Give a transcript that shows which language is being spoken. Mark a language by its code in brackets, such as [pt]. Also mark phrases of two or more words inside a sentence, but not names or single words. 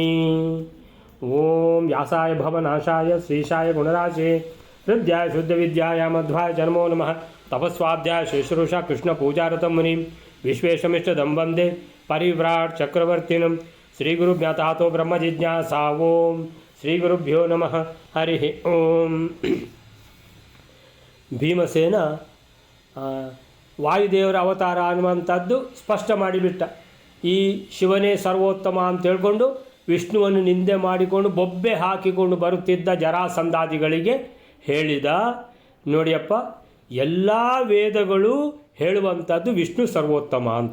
[sa] ओं व्यासाय भवनाशाय श्रीशाय गुणराशे हृद्याय शुद्धविद्याय मध्वाय जन्मो नमः। तपस्वाध्याय शुश्रूषा कृष्णपूजारतं मुनिं विश्वेशमिष्टदं वन्दे परिव्राट् चक्रवर्तिनं श्रीगुरुज्ञातातो ब्रह्मजिज्ञासा। ओं श्रीगुरुभ्यो नमः। हरिः ओं। [kn] ಭೀಮಸೇನ ವಾಯುದೇವರ ಅವತಾರ ಅನ್ನುವಂಥದ್ದು ಸ್ಪಷ್ಟ ಮಾಡಿಬಿಟ್ಟ. ಈ ಶಿವನೇ ಸರ್ವೋತ್ತಮ ಅಂತ ಹೇಳ್ಕೊಂಡು ವಿಷ್ಣುವನ್ನು ನಿಂದೆ ಮಾಡಿಕೊಂಡು ಬೊಬ್ಬೆ ಹಾಕಿಕೊಂಡು ಬರುತ್ತಿದ್ದ ಜರಾಸಂಧಾದಿಗಳಿಗೆ ಹೇಳಿದ, ನೋಡಿಯಪ್ಪ, ಎಲ್ಲ ವೇದಗಳು ಹೇಳುವಂಥದ್ದು ವಿಷ್ಣು ಸರ್ವೋತ್ತಮ ಅಂತ.